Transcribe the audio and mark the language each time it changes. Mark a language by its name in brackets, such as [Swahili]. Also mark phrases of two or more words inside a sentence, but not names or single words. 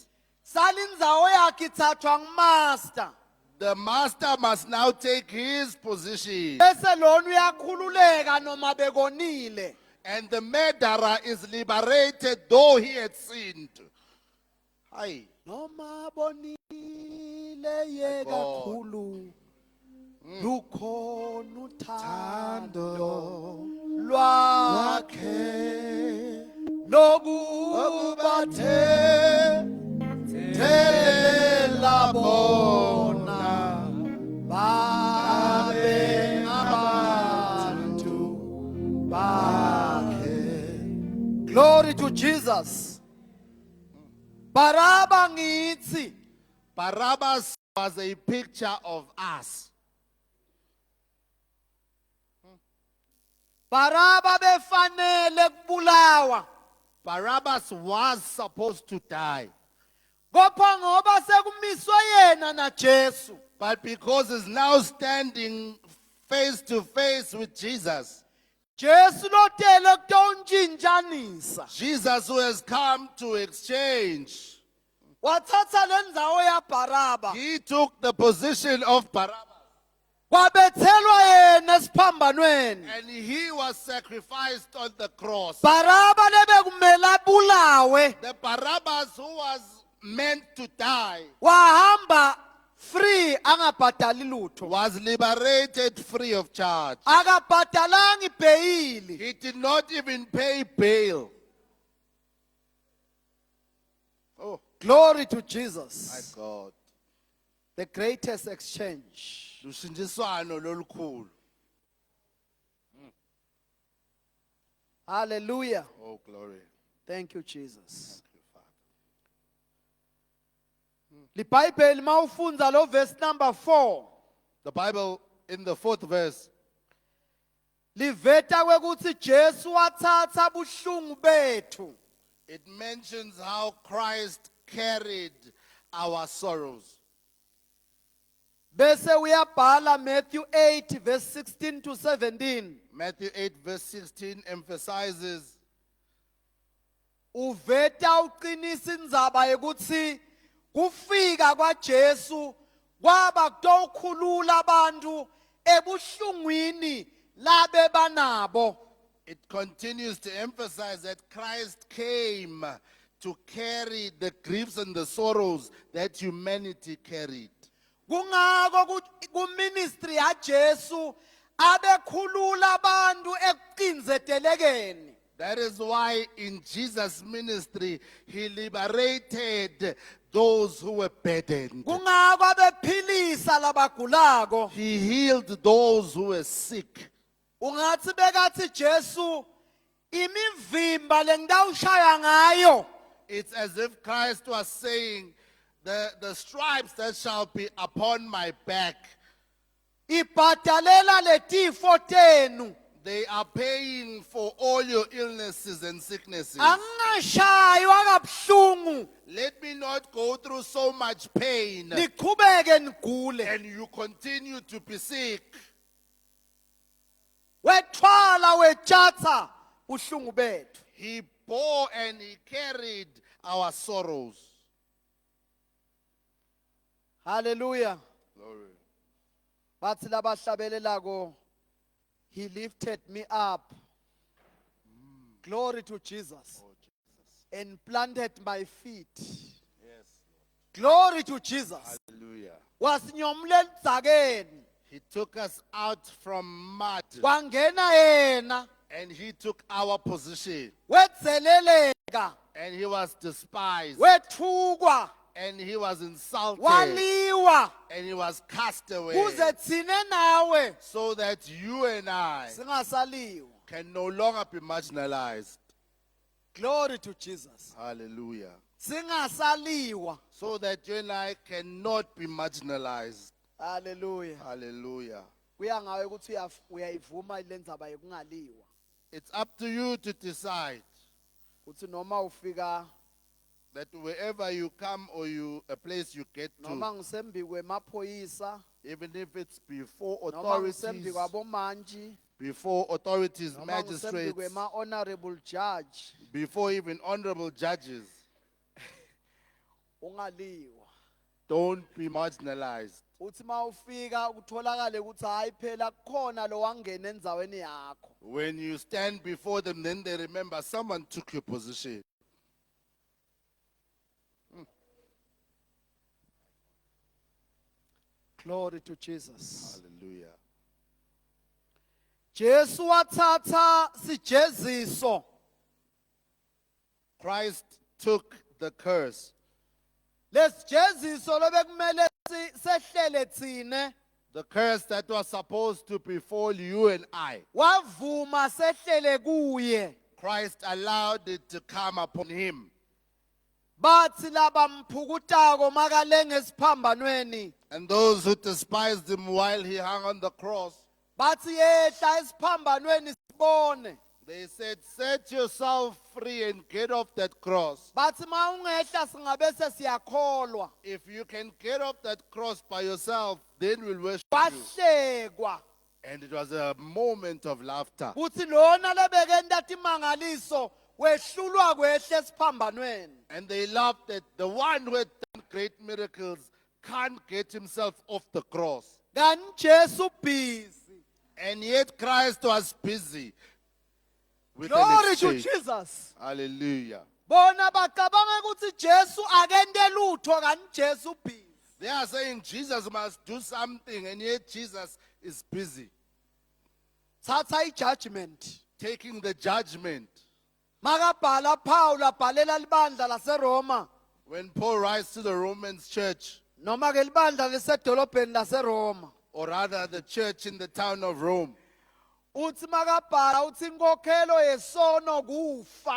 [Swati] Salindzawo yakhe ithathwa ngumaster. [English] the master must now take his position. [Swati] Bese lona uyakhululeka noma bekonile. [English] And the murderer is liberated though he had sinned. Aye. [Swati] Noma bonile ye God. kakhulu. Lukhona uthando Lwakhe lokubathe thela bona babe ngabantu bakhe. [English] Glory to Jesus. [Swati] Baraba ngithi [English] Barabbas was a picture of us. [Swati] Baraba befanele kubulawa. [English] Barabbas was supposed to die. [Swati] Kodwa ngoba sekumiswe yena na Jesu. [English] But because he's now standing face to face with Jesus, [Swati] Jesu lotele kutonjinjanisa. [English] Jesus who has come to exchange, [Swati] Wathatha lendzawo ya Baraba. [English] he took the position of Barabbas. [Swati] Kwabethelwa yena esiphambanweni. [English] And he was sacrificed on the cross. [Swati] Baraba lebe kumela bulawe. [English] The Barabbas who was meant to die [Swati] Wahamba free angabhadali lutho. [English] was liberated free of charge. [Swati] Akabhadalangi bhayili. [English] He did not even pay bail. Oh, Glory to my Jesus. God. The greatest exchange. [Swati] Lushinjiswano lolukhulu. [English] Hallelujah. Oh, glory. Thank you, Jesus. Thank you, Father. [Swati] LiBhayibheli mawufunza lo [English] verse number 4. The Bible in the 4th verse, [Swati] Liveta kwekuthi Jesu wathatha buhlungu bethu. [English] it mentions how Christ carried our sorrows. [Swati] Bese uyabhala [English] Matthew 8 verse 16 to 17. Matthew 8 verse 16 emphasizes [Swati] Uveta uqinisa indzaba yokuthi kufika kwaJesu kwaba kutokhulula abantu ebuhlungwini labe banabo. [English] it continues to emphasize that Christ came to carry the griefs and the sorrows that humanity carried. [Swati] Kungako kuministry yaJesu abekhulula abantu ekuqinzetelekeni. [English] That is why in Jesus' ministry, he liberated those who were burdened. [Swati] Kungako abephilisa labagulako. [English] He healed those who were sick. [Swati] Ungathi bekathi Jesu imivimba lengidawushaya ngayo [English] It's as if Christ was saying, the stripes that shall be upon my back, [Swati] ibhadalela letifo tenu. [English] they are paying for all your illnesses and sicknesses. [Swati] Angingashaywa kabuhlungu [English] Let me not go through so much pain [Swati] niqhubeke nigule. [English] and you continue to be sick. [Swati] Wethwala wethatha uhlungu bethu. [English] He bore and he carried our sorrows. Hallelujah. Glory. [Swati] Bathi labahlabelelako, [English] he lifted me up. Glory to Jesus. Oh, Jesus. And planted my feet. Yes, Glory to Jesus. Lord. Hallelujah. [Swati] Wasinyomula endzakeni. [English] He took us out from mud [Swati] Kwangena yena. [English] and he took our position. [Swati] Wetzeleleka. [English] And he was despised [Swati] Wethukwa. [English] and he was insulted [Swati] Waliwa. [English] and he was cast away [Swati] Kuze thine nawe [English] so that you and I [Swati] singasaliwa. [English] can no longer be marginalized. Glory to Jesus. Hallelujah. [Swati] Singasaliwa. [English] So that you and I cannot be marginalized. Hallelujah. Hallelujah. [Swati] Kuya ngawe ukuthi uyayivuma le ndzaba yokungaliwa. [English] It's up to you to decide [Swati] Uthi noma ufika [English] that wherever you come or a place you get [Swati] noma [English] to, [Swati] ngisembi kwemaphoyisa [English] even if it's before [Swati] noma ngisembi [English] authorities, [Swati] kwabomanji noma noma ngisembi [English] magistrates, [Swati] kwema-honorable judge [English] before even honorable judges, [Swati] ungaliwa. [English] don't be marginalized. [Swati] Uthi ma ufika kutholakale ukuthi hayi phela kukhona lo wangena endzaweni yakho. [English] When you stand before them, then they remember someone took your position. Glory to Jesus. Hallelujah. [Swati] Jesu wathatha sijeziso. [English] Christ took the curse. [Swati] Lesijeziso lobekumele sehlele thine. [English] The curse that was supposed to befall you and I. [Swati] Wavuma sehlele kuye. [English] Christ allowed it to come upon him. [Swati] Bathi labamphukutako makalenge esiphambanweni. [English] And those who despised him while he hung on the cross, [Swati] Bathi yehla esiphambanweni sibone. [English] they said, set yourself free and get off that cross. [Swati] Bathi ma ungehla singabe sesiyakholwa. [English] If you can get off that cross by yourself, then we'll worship you. [Swati] Bahlekwa. [English] And it was a moment of laughter. [Swati] Kuthi lona lebeke ntathi mangaliso wehlulwa kwehle esiphambanweni. [English] And they laughed that the one who had done great miracles can't get himself off the cross. [Swati] Kanti Jesu busy. [English] And yet Christ was busy with an Glory to exchange. Jesus. Hallelujah. [Swati] Bona bacabanga ukuthi Jesu akente lutho kanti Jesu busy. [English] They are saying Jesus must do something, and yet Jesus is busy [Swati] Thatha ijudgment. [English] taking the judgment. [Swati] Makabhala Paul abhalela libandla laseRoma [English] When Paul writes to the Romans church, [Swati] noma ke libandla lisedolobheni laseRoma. [English] or rather the church in the town of Rome, [Swati] Uthi makabhala uthi inkokhelo yesono kufa.